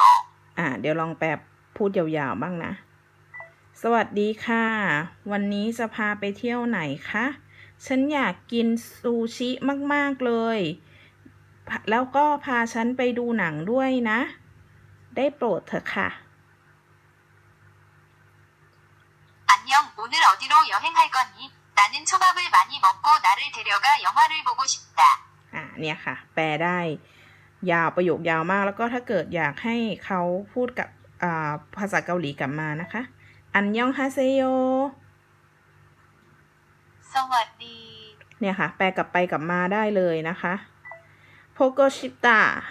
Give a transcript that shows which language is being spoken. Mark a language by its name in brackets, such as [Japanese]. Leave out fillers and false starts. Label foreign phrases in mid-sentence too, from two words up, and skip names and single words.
[Thai] เดี๋ยวลองแปลพูดยาวๆบ้างนะสวัสดีค่ะวันนี้จะพาไปเที่ยวไหนคะฉันอยากกินซูชิมากๆเลยแล้วก็พาฉันไปดูหนังด้วยนะได้โปรดเถอะค่ะ [Korean] 안녕, 오늘 어디로 여행할 거니? 나는 초밥을 많이 먹고 나를 데려가 영화를 보고 싶다. [Thai] เนี่ยค่ะแปลได้ยาวประโยคยาวมากแล้วก็ถ้าเกิดอยากให้เขาพูดกับภาษาเกาหลีกลับมานะคะอันยองฮาเซโย สวัสดี เนี่ยค่ะแปลกลับไปกลับมาได้เลยนะคะโพโกชิตะ